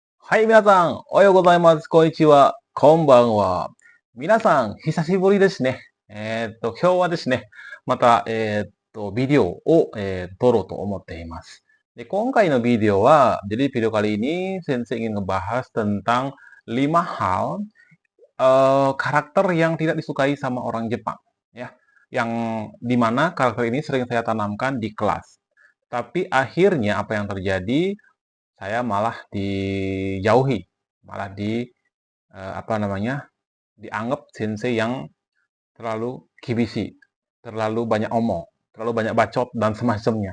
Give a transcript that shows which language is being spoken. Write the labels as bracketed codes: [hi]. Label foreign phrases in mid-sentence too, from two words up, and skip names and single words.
[ja] はい、皆さん、おはようございます。こんにちは。こんばんは。皆さん、久しぶりですね。今日はですね、また、ビデオを、撮ろうと思っています。 Kung kayo ng video [id] jadi video kali ini Sensei ingin ngebahas tentang 5 hal karakter yang tidak disukai sama orang Jepang, ya. Yang dimana karakter ini sering saya tanamkan di kelas. Tapi akhirnya apa yang terjadi, saya malah dijauhi, malah apa namanya, dianggap sensei yang terlalu kibisi, terlalu banyak omong, terlalu banyak bacot dan semacamnya.